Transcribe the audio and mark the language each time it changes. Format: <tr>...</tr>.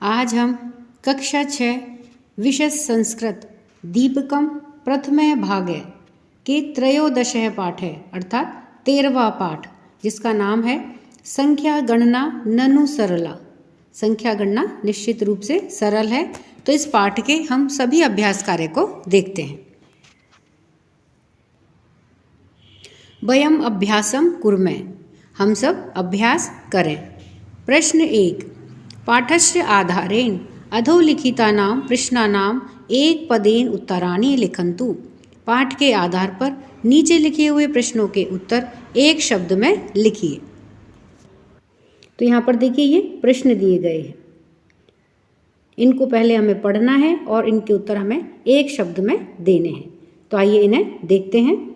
<hi>आज हम कक्षा 6 विषय संस्कृत दीपकम प्रथम भाग के त्रयोदश पाठ है, अर्थात 13वां पाठ, जिसका नाम है</hi> <sa>संख्या गणना ननु सरला।</sa> <hi>संख्या गणना निश्चित रूप से सरल है। तो इस पाठ के हम सभी अभ्यास कार्य को देखते हैं।</hi> <sa>वयम अभ्यासम कुर्मे,</sa> <hi>हम सब अभ्यास करें।</hi> <sa>प्रश्न 1, पाठस्य आधारेण अधोलिखितानां प्रश्नानां एक पदेन उत्तराणि लिखन्तु।</sa> <hi>पाठ के आधार पर नीचे लिखे हुए प्रश्नों के उत्तर एक शब्द में लिखिए। तो यहाँ पर देखिए, ये प्रश्न दिए गए हैं, इनको पहले हमें पढ़ना है और इनके उत्तर हमें एक शब्द में देने हैं। तो आइए इन्हें देखते हैं।</hi>